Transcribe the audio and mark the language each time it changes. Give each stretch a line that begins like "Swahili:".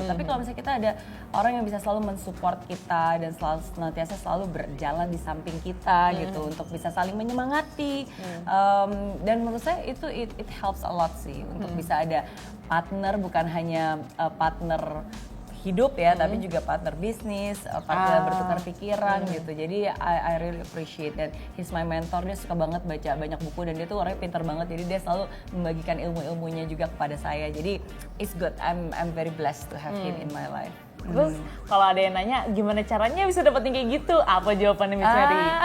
Indonesian: Tapi kalau misalnya kita ada orang yang bisa selalu mensupport kita dan senantiasa selalu berjalan di samping kita gitu untuk bisa saling menyemangati, dan menurut saya itu
English: it helps a lot
Indonesian: sih untuk bisa ada partner, bukan hanya partner hidup ya, tapi juga partner bisnis, partner bertukar pikiran gitu. Jadi
English: I really appreciate,
Indonesian: dan
English: he's my mentor.
Indonesian: Dia suka banget baca banyak buku dan dia tuh orangnya pintar banget. Jadi dia selalu membagikan ilmu-ilmunya juga kepada saya. Jadi
English: it's good. I'm very blessed to have him in my life.
Indonesian: Terus kalau ada yang nanya gimana caranya bisa dapetin kayak gitu, apa jawabannya Miss Mary?